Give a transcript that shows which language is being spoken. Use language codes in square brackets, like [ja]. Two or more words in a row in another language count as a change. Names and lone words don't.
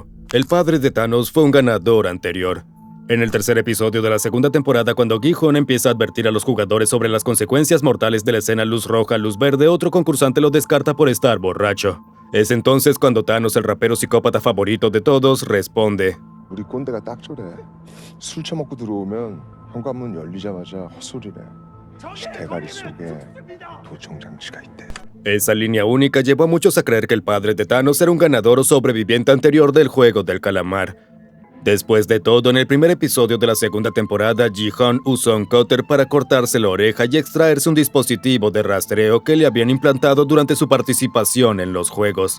[es] El padre de Thanos fue un ganador anterior. En el tercer episodio de la segunda temporada, cuando Gi-hun empieza a advertir a los jugadores sobre las consecuencias mortales de la escena luz roja, luz verde, otro concursante lo descarta por estar borracho. Es entonces cuando Thanos, el rapero psicópata favorito de todos, responde: [ko] 우리 꼰대가 딱 저래. 술 처먹고 들어오면 현관문 열리자마자 헛소리래. 대가리 속에 도청 장치가 있대. [es] Esa línea única llevó a muchos a creer que el padre de Thanos era un ganador o sobreviviente anterior del juego del calamar. Después de todo, en el primer episodio de la segunda temporada, Gi-hun usó un cúter para cortarse la oreja y extraerse un dispositivo de rastreo que le habían implantado durante su participación en los juegos.